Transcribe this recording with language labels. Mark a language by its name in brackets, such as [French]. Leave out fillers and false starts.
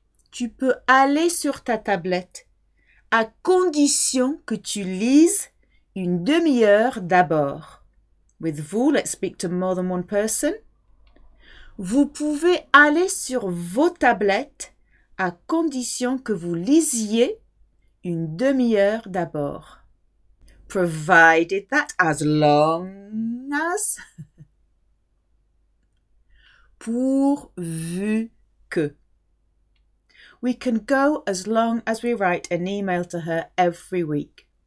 [French] Tu peux aller sur ta tablette à condition que tu lises une demi-heure d'abord. [English] With vous, let's speak to more than one person. [French] Vous pouvez aller sur vos tablettes à condition que vous lisiez une demi-heure d'abord. [English] Provided that, as long as. [French] Pourvu que. [English] We can go as long as we write an email to her every week.